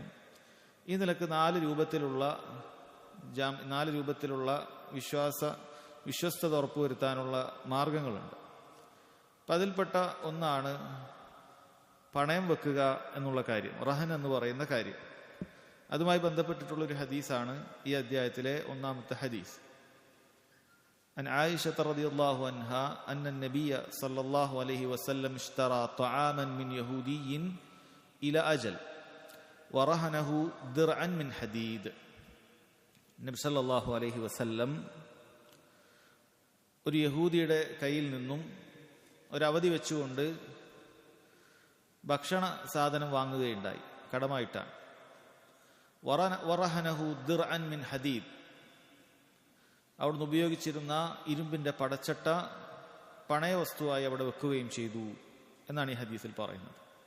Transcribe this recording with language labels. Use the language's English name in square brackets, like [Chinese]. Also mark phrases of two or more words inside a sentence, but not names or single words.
[Malayalam] ഈ നിലക്ക് 4 രൂപത്തിലുള്ള വിശ്വസ്തത ഉറപ്പുവരുത്താനുള്ള മാർഗങ്ങളുണ്ട്. അപ്പം അതിൽപ്പെട്ട ഒന്നാണ് പണയം വെക്കുക എന്നുള്ള കാര്യം, റഹൻ എന്ന് പറയുന്ന കാര്യം. അതുമായി ബന്ധപ്പെട്ടിട്ടുള്ളൊരു ഹദീസാണ് ഈ അധ്യായത്തിലെ 1-ാമത്തെ ഹദീസ്. [Arabic] عن عائشة رضي الله عنها أن النبي صلى الله عليه وسلم اشترى طعاما من يهودي إلى أجل ورهنه درعا من حديد. [Malayalam] നബി [Arabic] صلى الله عليه وسلم [Malayalam] ഒരു യഹൂദിയുടെ കയ്യിൽ നിന്നും ഒരവധി വെച്ചുകൊണ്ട് ഭക്ഷണ സാധനം വാങ്ങുകയുണ്ടായി, കടമായിട്ടാണ്. [Arabic] ورهنه درعا من حديد, [Malayalam] അവിടുന്ന് ഉപയോഗിച്ചിരുന്ന ഇരുമ്പിന്റെ പടച്ചട്ട പണയ വസ്തുവായി അവിടെ വെക്കുകയും ചെയ്തു എന്നാണ് ഈ ഹദീസിൽ പറയുന്നത്.